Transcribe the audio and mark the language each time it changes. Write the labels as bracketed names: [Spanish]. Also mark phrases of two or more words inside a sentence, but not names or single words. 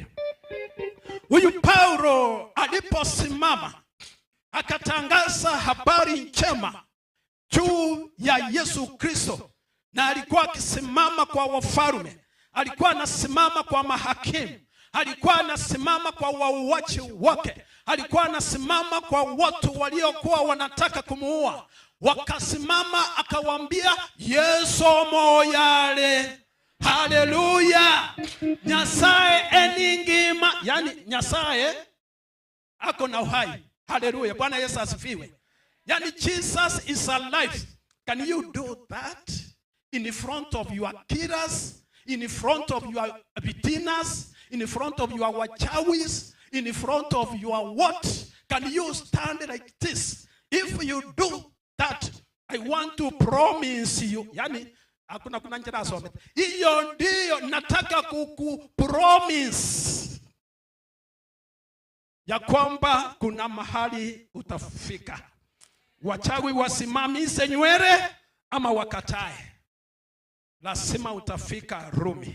[Swahili] Huyu Paulo aliposimama akatangaza habari njema juu ya Yesu Kristo, na alikuwa akisimama kwa wafalme, alikuwa anasimama kwa mahakimu, alikuwa anasimama kwa wauaji wake, alikuwa anasimama kwa watu waliokuwa wanataka kumuua. Wakasimama akawaambia Yesu moyale. Haleluya. [Gusii] Nyasaye eningima, [Swahili] yani Nyasaye ako na uhai. Haleluya. Bwana Yesu asifiwe. Yani [English] Jesus is alive. Can you do that in front of your killers, in front of your beaters, in front of your wachawis, in front of your what? Can you stand like this? If you do that, I want to promise you. [Swahili] Yani hakuna kuna njira asome. Hiyo ndio nataka kukupromise ya kwamba kuna mahali utafika. Wachawi wasimamishe nywele ama wakatae, lazima utafika Rumi.